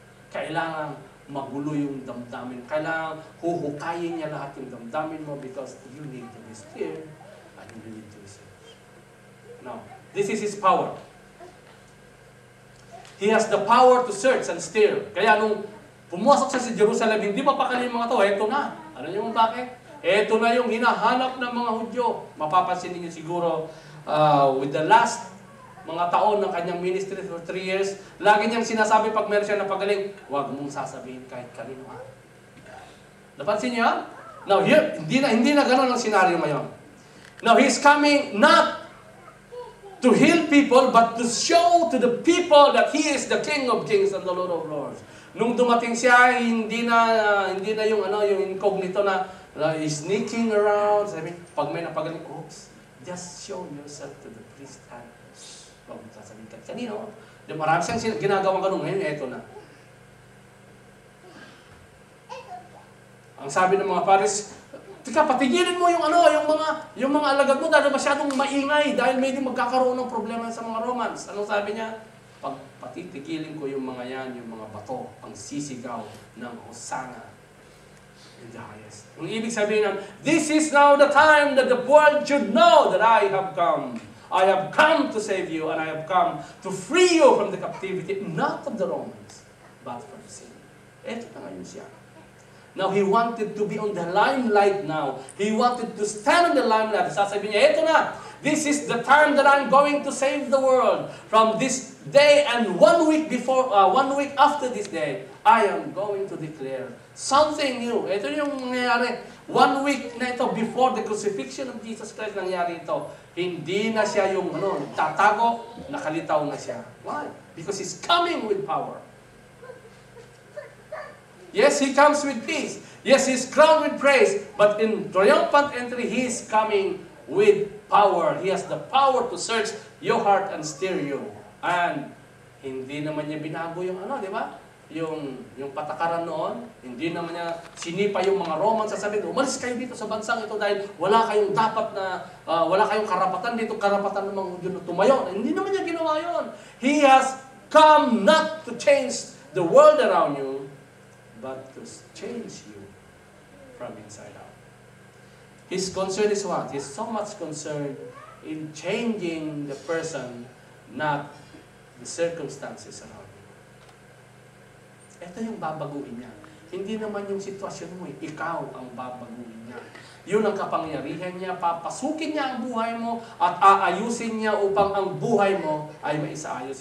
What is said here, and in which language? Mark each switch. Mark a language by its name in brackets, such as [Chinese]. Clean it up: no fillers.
[Filipino] Kailangan magulo yung damdamin. Kailangan huhukayin niya lahat yung damdamin mo [English] because you need to be stirred and you need to be saved. Now, this is His power. He has the power to search and stir. [Filipino] Kaya nung pumasok siya sa Jerusalem, hindi mapakali yung mga to, eto na. Ano yung bakit? Eto na yung hinahanap ng mga Hudyo. Mapapansin niyo siguro [English] with the last [Filipino] mga taon ng kanyang ministry [English] for 3 years, [Filipino] lagi niyang sinasabi pag meron siya napagaling, huwag mong sasabihin kahit kanino. Napansin niyo? [English] Now here, [Filipino] hindi na gano'n ang senaryo ngayon. [English] Now He's coming not to heal people, but to show to the people that He is the King of Kings and the Lord of Lords. [Filipino] Nung dumating siya, hindi na yung incognito na [English] sneaking around. [Filipino] Sabi, pag may napagaling, oops, [English] just show yourself to the priest [Filipino] and huwag mo sasabihin ka. Kanino? Marami siyang ginagawang ganun ngayon, eto na. Ang sabi ng mga Paris, tika, patigilin mo yung mga alagad mo dahil masyadong maingay dahil may magkakaroon ng problema sa mga Romans. Anong sabi niya? Pag patitigilin ko yung mga yan, yung mga bato, ang sisigaw ng [English] Hosanna in the highest. [Filipino] Ang ibig sabihin ng, [English] this is now the time that the world should know that I have come. I have come to save you, and I have come to free you from the captivity, not of the Romans, but from sin. [Filipino] Ito na ngayon siya. [English] Now, He wanted to be on the limelight now. He wanted to stand on the limelight. [Filipino] Sasabihin niya, ito na, [English] this is the time that I'm going to save the world. From this day and 1 week after this day, I am going to declare something new. [Filipino] Ito yung nangyayari. 1 week na ito [English] before the crucifixion of Jesus Christ [Filipino] nangyari ito. Hindi na siya yung tatago, nakalitaw na siya. [English] Why? Because He's coming with power. Yes, He comes with peace. Yes, He's crowned with praise. But in triumphant entry, He is coming with power. He has the power to search your heart and steer you. [Filipino] And hindi naman niya binago yung di ba? Yung patakaran noon, hindi naman niya sinipa yung mga Romans, sasabihin, umalis kayo dito sa bansang ito dahil wala kayong wala kayong karapatan dito, karapatan ng mga Hudyo na tumayo. Hindi naman niya ginawa yun. [English] He has come not to change the world around you, but to change you from inside out. His concern is what? He's so much concerned in changing the person, not the circumstances around. [Filipino] Ito yung babaguhin niya. Hindi naman yung sitwasyon mo, ikaw ang babaguhin niya. Yun ang kapangyarihan niya, papasukin niya ang buhay mo at aayusin niya upang ang buhay mo ay maisaayos.